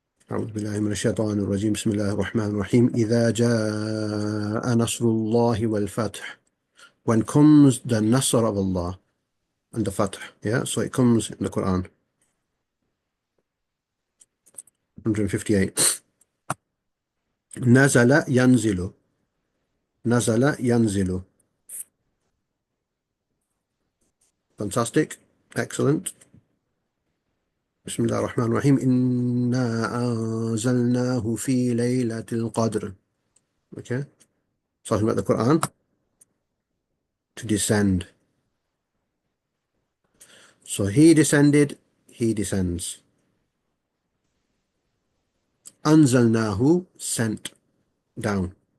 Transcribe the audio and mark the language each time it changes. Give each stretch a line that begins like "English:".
Arabic: أعوذ بالله من الشيطان الرجيم بسم الله الرحمن الرحيم إذا جاء نصر الله والفتح.
English: When comes the Nasr of Allah and the Fath. Yeah, so it comes in the Quran.
Arabic: 158. نزل ينزل. نزل ينزل.
English: Fantastic. Excellent.
Arabic: بسم الله الرحمن الرحيم إنا أنزلناه في ليلة القدر.
English: Okay, talking about the Quran, to descend. So he descended, he descends. أنزلناه, sent down.